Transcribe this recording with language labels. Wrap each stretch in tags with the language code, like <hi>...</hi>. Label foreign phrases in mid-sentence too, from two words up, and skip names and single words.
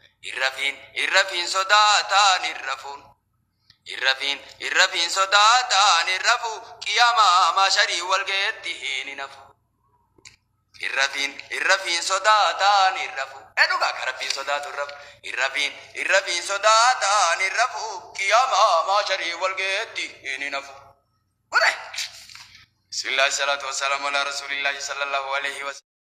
<om>Irrafiin, irrafiin sodaataan irrafuun. Irrafiin, irrafiin sodaataan irrafu. Qiyaamaa maasharii wal geetti hin hinafu. Irrafiin, irrafiin sodaataan irrafu. Ee dhugaa ka Rabbiin sodaatu irrafu. Irrafiin, irrafiin sodaataan irrafu. Qiyaamaa maasharii wal geetti hin hinafu. Kure.</om> <ar>بسم الله الصلاة والسلام على رسول الله صلى الله عليه وسلم.</ar>